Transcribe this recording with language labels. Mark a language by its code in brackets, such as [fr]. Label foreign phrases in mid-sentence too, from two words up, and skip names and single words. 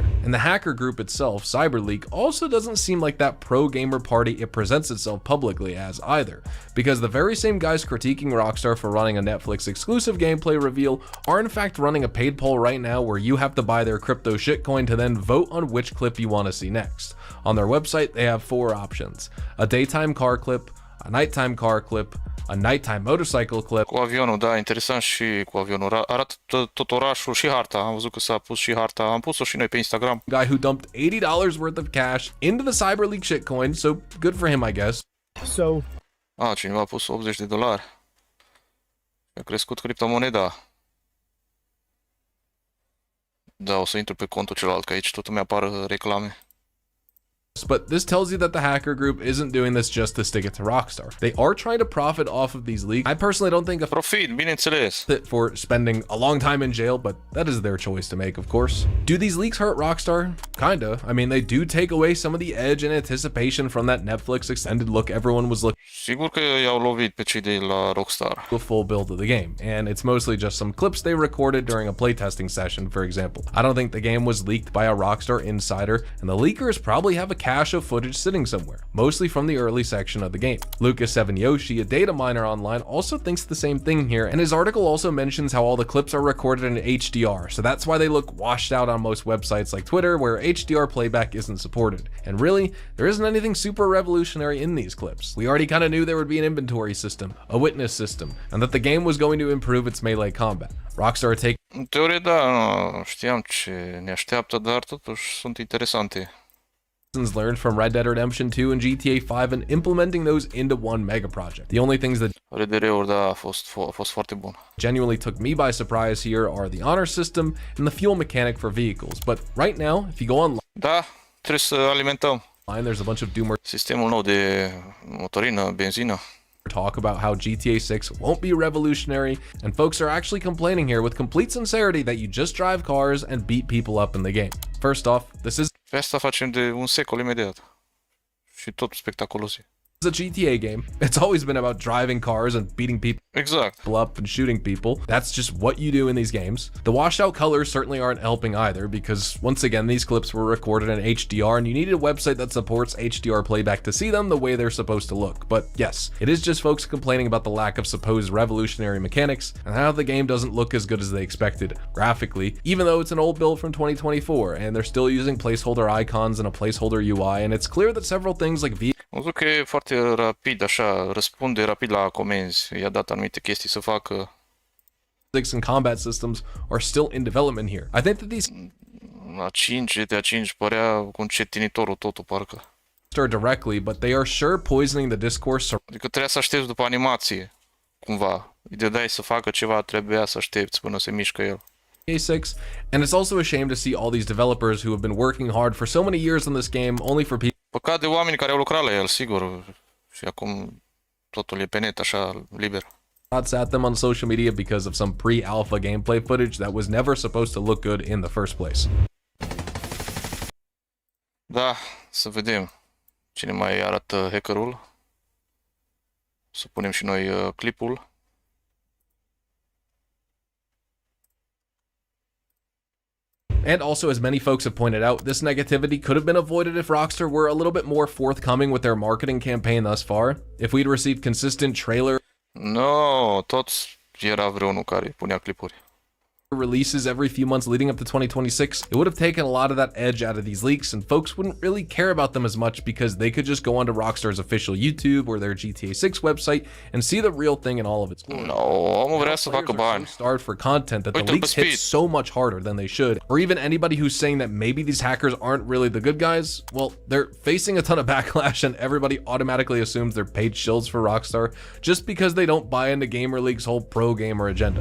[en] And the hacker group itself, CyberLeak, also doesn't seem like that pro-gamer party it presents itself publicly as either, because the very same guys critiquing Rockstar for running a Netflix exclusive gameplay reveal are in fact running a paid poll right now where you have to buy their crypto shitcoin to then vote on which clip you want to see next. On their website, they have 4 options: a daytime car clip, a nighttime car clip, a nighttime motorcycle clip. [ro] Cu avionul, da, interesant și cu avionul. Arată tot orașul și harta. Am văzut că s-a pus și harta. Am pus-o și noi pe Instagram. [en] Guy who dumped $80 worth of cash into the CyberLeak shitcoin, so good for him, I guess. So, [ro] Cineva a pus $80. A crescut criptomoneda. Da, o să intru pe contul celălalt, că aici tot îmi apar reclame. [en] But this tells you that the hacker group isn't doing this just to stick it to Rockstar. They are trying to profit off of these leaks. I personally don't think a [ro] Profit, bineînțeles. [en] for spending a long time in jail, but that is their choice to make, of course. Do these leaks hurt Rockstar? Kinda. I mean, they do take away some of the edge and anticipation from that Netflix extended look everyone was looking [ro] Sigur că i-au lovit pe cei de la Rockstar. [en] a full build of the game, and it's mostly just some clips they recorded during a playtesting session, for example. I don't think the game was leaked by a Rockstar insider, and the leakers probably have a cache of footage sitting somewhere, mostly from the early section of the game. Lucas7 Yoshi, a data miner online, also thinks the same thing here, and his article also mentions how all the clips are recorded in HDR, so that's why they look washed out on most websites like Twitter, where HDR playback isn't supported. And really, there isn't anything super revolutionary in these clips. We already kind of knew there would be an inventory system, a witness system, and that the game was going to improve its melee combat. Rockstar take [ro] În teorie, da, nu știam ce ne așteaptă, dar totuși sunt interesante. [en] lessons learned from Red Dead Redemption 2 and GTA 5 and implementing those into one mega project. The only things that [ro] RDR-uri, da, a fost foarte bun. [en] genuinely took me by surprise here are the honor system and the fuel mechanic for vehicles. But right now, if you go online, [ro] Da, trebuie să alimentăm. [en] there's a bunch of Doomer [ro] Sistemul nou de motorină, benzină. [en] talk about how GTA 6 won't be revolutionary, and folks are actually complaining here with complete sincerity that you just drive cars and beat people up in the game. First off, this is [ro] Pe asta facem de un secol imediat. Și tot spectaculos e. [en] a GTA game. It's always been about driving cars and beating people [ro] Exact. [en] up and shooting people. That's just what you do in these games. The washed out colors certainly aren't helping either, because once again, these clips were recorded in HDR and you needed a website that supports HDR playback to see them the way they're supposed to look. But yes, it is just folks complaining about the lack of supposed revolutionary mechanics and how the game doesn't look as good as they expected graphically, even though it's an old build from 2024 and they're still using placeholder icons and a placeholder UI, and it's clear that several things like [ro] Am văzut că e foarte rapid, așa, răspunde rapid la comenzi. I-a dat anumite chestii să facă. [en] physics and combat systems are still in development here. I think that these [ro] La 5, GTA 5 părea cu încetinitorul totul, parcă. [en] are directly, but they are sure poisoning the discourse [ro] Adică trebuia să aștepți după animație, cumva. Îi dădeai să facă ceva, trebuia să aștepți până se mișcă el. [en] A6, and it's also a shame to see all these developers who have been working hard for so many years on this game only for people [ro] Păcat de oameni care au lucrat la el, sigur. Și acum totul e pe net, așa, liber. [en] shots at them on social media because of some pre-alpha gameplay footage that was never supposed to look good in the first place. [ro] Da, să vedem cine mai arată hackerul. Să punem și noi clipul. [en] And also, as many folks have pointed out, this negativity could have been avoided if Rockstar were a little bit more forthcoming with their marketing campaign thus far. If we'd received consistent trailer [ro] No, toți era vreunul care punea clipuri. [en] releases every few months leading up to 2026, it would have taken a lot of that edge out of these leaks, and folks wouldn't really care about them as much because they could just go onto Rockstar's official YouTube or their GTA 6 website and see the real thing in all of its glory. [ro] No, omul vrea să facă [en] Players are [ro] bani. [en] so starved for content that the [ro] Uite-l pe [en] leaks hit [ro] Speed. [en] so much harder than they should. Or even anybody who's saying that maybe these hackers aren't really the good guys, well, they're facing a ton of backlash and everybody automatically assumes they're paid shills for Rockstar just because they don't buy into Gamer League's whole pro-gamer agenda.